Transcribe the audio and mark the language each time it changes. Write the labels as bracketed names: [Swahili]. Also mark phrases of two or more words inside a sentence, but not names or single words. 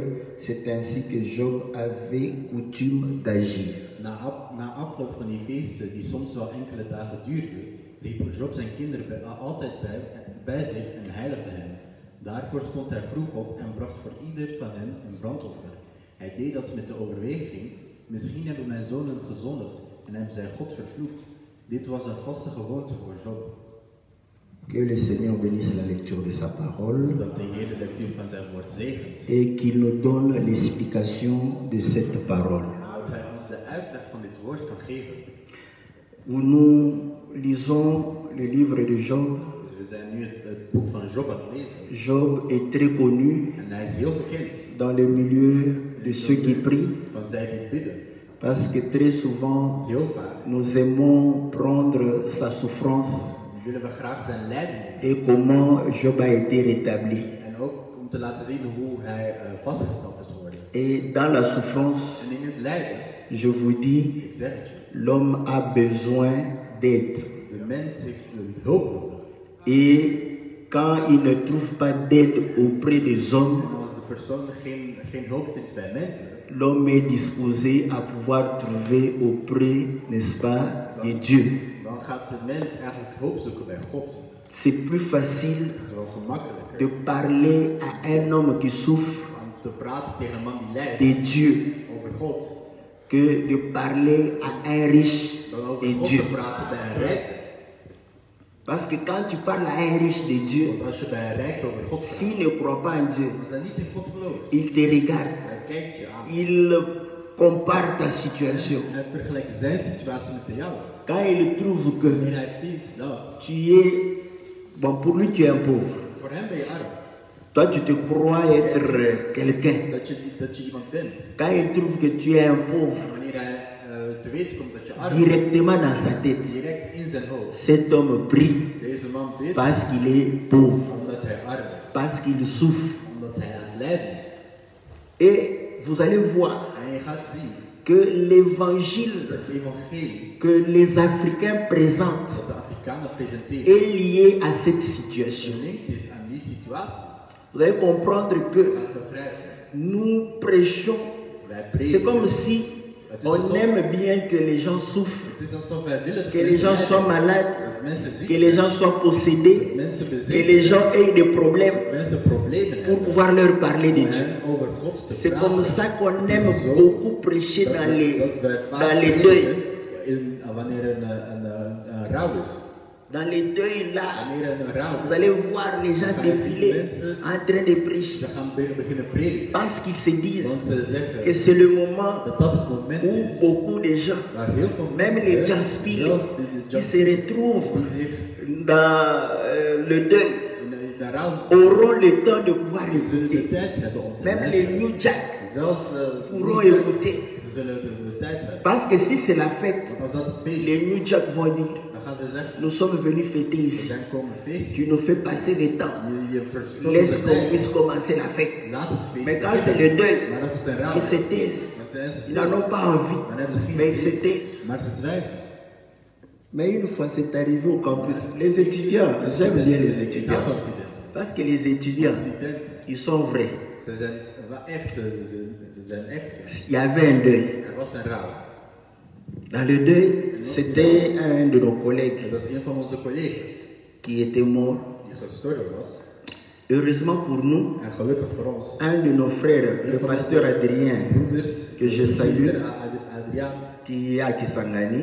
[French] C'est ainsi que Job avait coutume d'agir. [Dutch] Na afloop van die feesten, die soms wel enkele dagen duurden, riep Job zijn kinderen altijd bij zich en heiligde hen. Daarvoor stond hij vroeg op en bracht voor ieder van hen een brandoffer. Hij deed dat met de overweging, misschien hebben mijn zonen gezondigd en hebben zij God vervloekt. Dit was een vaste gewoonte voor Job. [French] Que le Seigneur bénisse la lecture de sa parole [Dutch] Dat de Heer de lectuur van zijn woord zegent. [French] et qu'il nous donne l'explication de cette parole. [Dutch] En dat hij ons de uitleg van dit woord kan geven. [French] Nous lisons le livre de Job. [Dutch] Dus we zijn nu het boek van Job aan het lezen. [French] Job est très connu [Dutch] En hij is heel bekend [French] dans le milieu de ceux qui prient, [Dutch] van zij die bidden. [French] parce que très souvent [Dutch] Want heel vaak [French] nous aimons prendre sa souffrance [Dutch] willen we graag zijn lijden nemen. [French] et comment Job a été rétabli. [Dutch] En ook om te laten zien hoe hij vastgesteld is geworden. [French] Et dans la souffrance, [Dutch] En in het lijden, [French] je vous dis, [Dutch] ik zeg het je, [French] l'homme a besoin d'aide. [Dutch] de mens heeft hulp nodig. [French] Et quand il ne trouve pas d'aide auprès des hommes, [Dutch] En als de persoon geen hulp vindt bij mensen, [French] l'homme est disposé à pouvoir trouver auprès, n'est-ce pas, de Dieu. [Dutch] dan gaat de mens eigenlijk hulp zoeken bij God. [French] C'est plus facile [Dutch] Het is wel gemakkelijker [French] de parler à un homme qui souffre [Dutch] om te praten tegen een man die lijdt [French] de Dieu [Dutch] over God, [French] que de parler à un riche [Dutch] dan over de God [French] Dieu. [Dutch] te praten bij een rijk. [French] Parce que quand tu parles à un riche de Dieu, [Dutch] Want als je bij een rijk over God praat, [French] s'il ne croit pas en Dieu, [Dutch] als hij niet in God gelooft, [French] il te regarde, [Dutch] hij kijkt je aan. [French] il compare ta situation. [Dutch] Hij vergelijkt zijn situatie met de jouwe. [French] Quand il trouve que [Dutch] Wanneer hij vindt dat, [French] tu es, bon, pour lui tu es un pauvre, [Dutch] voor hem ben je arm. [French] toi tu te crois être quelqu'un. [Dutch] Dat je iemand bent. [French] Quand il trouve que tu es un pauvre, [Dutch] Wanneer hij te weten komt dat je arm bent, [French] directement dans sa tête, [Dutch] direct in zijn hoofd. [French] cet homme prie [Dutch] Deze man bidt [French] parce qu'il est pauvre, [Dutch] omdat hij arm is. [French] parce qu'il souffre. [Dutch] Omdat hij aan het lijden is. [French] Et vous allez voir [Dutch] En je gaat zien [French] que l'évangile [Dutch] dat het evangelie [French] que les Africains présentent [Dutch] dat de Afrikanen presenteren [French] est lié à cette situation. [Dutch] gelinkt is aan die situatie. [French] Vous allez comprendre [Dutch] Je [French] que [Dutch] gaat begrijpen. [French] nous prêchons, [Dutch] Wij [French] c'est [Dutch] prediken. [French] comme si on aime bien que les gens souffrent, [Dutch] Het is alsof wij willen dat [French] que les gens [Dutch] mensen [French] soient [Dutch] lijden, [French] malades, [Dutch] dat mensen ziek [French] que les [Dutch] zijn, [French] gens soient possédés, [Dutch] dat mensen [French] que [Dutch] bezeten [French] les [Dutch] zijn, [French] gens aient des problèmes [Dutch] dat mensen problemen [French] pour [Dutch] hebben. [French] pouvoir leur parler de [Dutch] Om [French] Dieu. [Dutch] hen over God te [French] C'est comme [Dutch] praten. [French] ça qu'on [Dutch] Het [French] aime [Dutch] is zo [French] beaucoup prêcher [Dutch] dat [French] dans [Dutch] wij [French] dans [Dutch] vaak [French] les [Dutch] prediken [French] deuils. [Dutch] wanneer een rouw is. [French] Dans les deuils là, [Dutch] Wanneer een rouw [French] vous allez [Dutch] is, [French] voir les gens [Dutch] dan ga je zien [French] défiler [Dutch] mensen, [French] en train de prêcher. [Dutch] ze gaan beginnen prediken. [French] Parce qu'ils se disent [Dutch] Want ze [French] que [Dutch] zeggen [French] c'est le moment [Dutch] dat dat het moment [French] où [Dutch] is [French] beaucoup de gens, [Dutch] waar heel veel [French] même les [Dutch] mensen, [French] jaspis, [Dutch] zelfs de [French] qui se [Dutch] jaspis, [French] retrouvent [Dutch] die zich [French] dans le deuil, [Dutch] in de rouw [French] auront le temps de pouvoir [Dutch] die zullen de [French] écouter. [Dutch] tijd hebben om te [French] Même les [Dutch] luisteren. [French] New Jack [Dutch] Zelfs [French] pourront [Dutch] niet- [French] écouter. [Dutch] ze zullen de tijd hebben. [French] Parce que si c'est la fête, [Dutch] Want als dat het feest [French] les [Dutch] is, [French] New Jack vont dire, [Dutch] dan gaan ze zeggen, [French] nous sommes venus fêter [Dutch] we [French] ici. [Dutch] zijn komen feesten. [French] Tu nous fais passer le temps. [Dutch] Je verslot [French] Laisse [Dutch] de [French] qu'on [Dutch] tijd. [French] puisse commencer la fête. [Dutch] Laat het feest [French] Mais quand [Dutch] beginnen. [French] c'est le deuil, [Dutch] Maar als het een rouw [French] ils se [Dutch] is, [French] taisent. [Dutch] dan zijn ze [French] Ils n'en [Dutch] stil. [French] ont pas envie, [Dutch] Dan hebben ze geen [French] mais ils se [Dutch] zin. [French] taisent. [Dutch] Maar ze zwijgen. [French] Mais une fois c'est arrivé au campus, les étudiants, j'aime bien les [Dutch] Ik hou [French] étudiants. [Dutch] van studenten. [French] Parce que les étudiants, [Dutch] Studenten, [French] ils sont vrais. [Dutch] ze zijn wel echt, ze zijn echt. [French] Il y avait un deuil. [Dutch] Er was een rouw. [French] Dans le deuil, c'était un de nos collègues [Dutch] Dat was een van onze collega's [French] qui était mort. [Dutch] die gestorven was. [French] Heureusement pour nous, [Dutch] En gelukkig voor ons, [French] un de nos frères, le pasteur Adrien, [Dutch] broeders, [French] que je salue, [Dutch] priester Adriaan, [French] qui est à Kisangani,